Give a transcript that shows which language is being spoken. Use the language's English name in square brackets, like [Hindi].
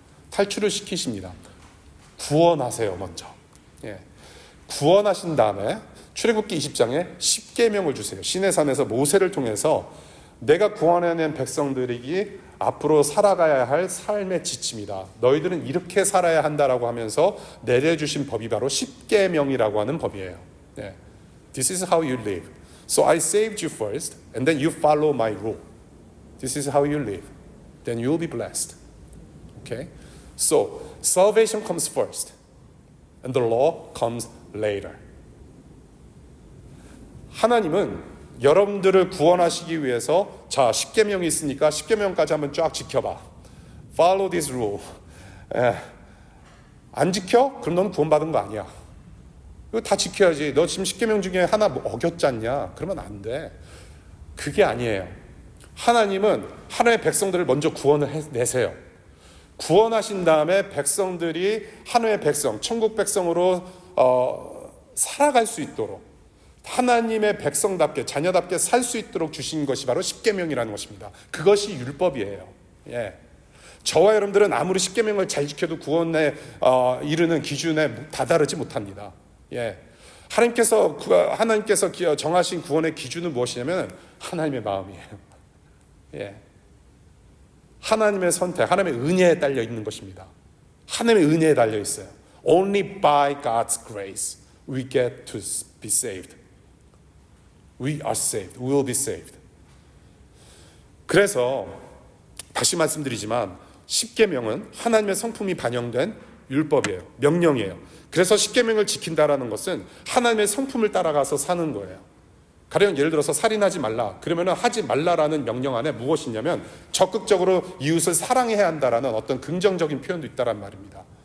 [Korean] 탈출을 시키십니다. 구원하세요 먼저. 구원하신 다음에 출애굽기 20장에 십계명을 주세요. 시내산에서 모세를 통해서 내가 구원해낸 백성들이 앞으로 살아가야 할 삶의 지침이다. 너희들은 이렇게 살아야 한다라고 하면서 내려주신 법이 바로 십계명이라고 하는 법이에요. [English] This is how you live. So I saved you first, and then you follow my rule. This is how you live. Then you will be blessed. Okay? So salvation comes first, and the law comes later. [Korean] 하나님은 여러분들을 구원하시기 위해서 자, 십계명이 있으니까 십계명까지 한번 쫙 지켜봐. [English] Follow this rule. [Korean] 안 지켜? 그럼 넌 구원받은 거 아니야. 이거 다 지켜야지. 너 지금 십계명 중에 하나 어겼지 않냐? 그러면 안 돼. 그게 아니에요. 하나님은 하나님의 백성들을 먼저 구원을 내세요. 구원하신 다음에 백성들이 하나님의 백성, 천국 백성으로 살아갈 수 있도록 하나님의 백성답게 자녀답게 살 수 있도록 주신 것이 바로 십계명이라는 것입니다. 그것이 율법이에요. 저와 여러분들은 아무리 십계명을 잘 지켜도 구원에 이르는 기준에 다다르지 못합니다. 하나님께서 정하신 구원의 기준은 무엇이냐면 하나님의 마음이에요. 하나님의 선택, 하나님의 은혜에 달려 있는 것입니다. 하나님의 은혜에 달려 있어요. [English] Only by God's grace we get to be saved. We are saved. We will be saved. [Korean] 그래서 다시 말씀드리지만 십계명은 하나님의 성품이 반영된 율법이에요. 명령이에요. 그래서 십계명을 지킨다라는 것은 하나님의 성품을 따라가서 사는 거예요. 가령 예를 들어서 살인하지 말라. 그러면 하지 말라라는 명령 안에 무엇이 있냐면 적극적으로 이웃을 사랑해야 한다라는 어떤 긍정적인 표현도 있다란 말입니다.